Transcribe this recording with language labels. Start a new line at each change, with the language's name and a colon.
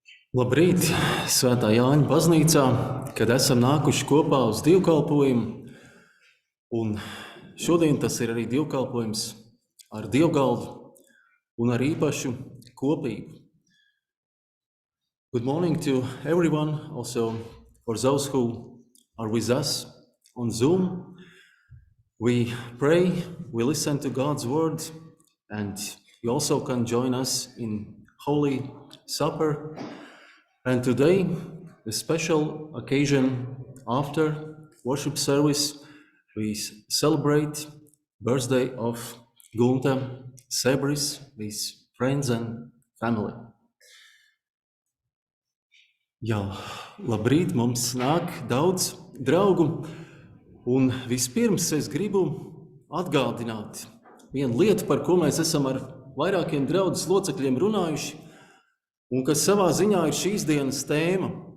Latvian: Labrīt, Svētā Jāņa baznīcā, kad esam nākuši kopā uz dievkalpojumu. Un šodien tas ir arī dievkalpojums ar dievgaldu un ar īpašu kopību.
English: Good morning to everyone, also for those who are with us on Zoom. We pray, we listen to God's word, and you also can join us in Holy Supper. And today, a special occasion after worship service, we celebrate birthday of Gunta Sebris, his friends and family.
Latvian: Jā, labrīt, mums nāk daudz draugu, un vispirms es gribu atgādināt vienu lietu, par ko mēs esam ar vairākiem draudzes locekļiem runājuši, un kas savā ziņā ir šīs dienas tēma.